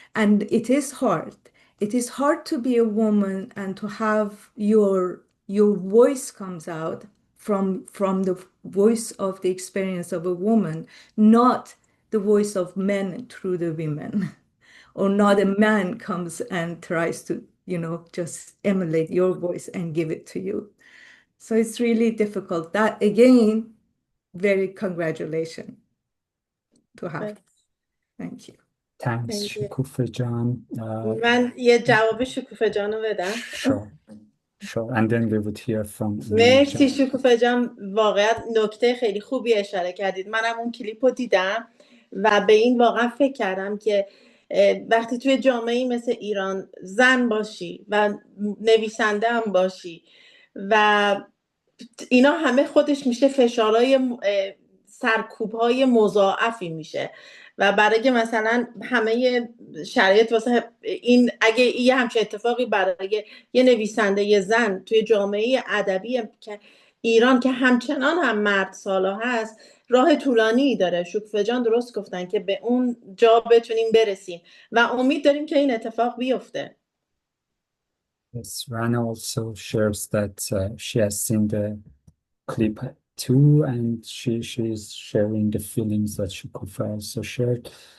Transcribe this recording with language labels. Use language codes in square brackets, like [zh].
[en] And it is hard. It is hard to be a woman and to have your voice comes out from the voice of the experience of a woman, not the voice of men through the women, or not a man comes and tries to, just emulate your voice and give it to you. So it's really difficult. That again, very congratulations to have. Thank you. Thanks, Shokoufeh جان. [fa] من یه جواب شکوفه جانو بدم. [en] Sure. And then we would hear from [fa] مرسی شکوفه جان، واقعا نکته خیلی خوبی اشاره کردید. منم اون کلیپ رو دیدم و به این واقعا فکر کردم که وقتی توی جامعه‌ای مثل ایران زن باشی و نویسنده هم باشی و اینا همه خودش میشه فشارهای سرکوب‌های مضاعفی میشه و برای مثلا همه شرایط واسه این، اگه یه همچین اتفاقی برای یه نویسنده یه زن توی جامعه ادبی که ایران که همچنان هم مرد سالا هست راه طولانی داره، شکوفه جان درست گفتن که به اون جا بتونیم برسیم و امید داریم که این اتفاق بیفته. [en] Yes, Rana also shares that she has seen the clip too, and she is sharing the feelings that Shikufa also shared.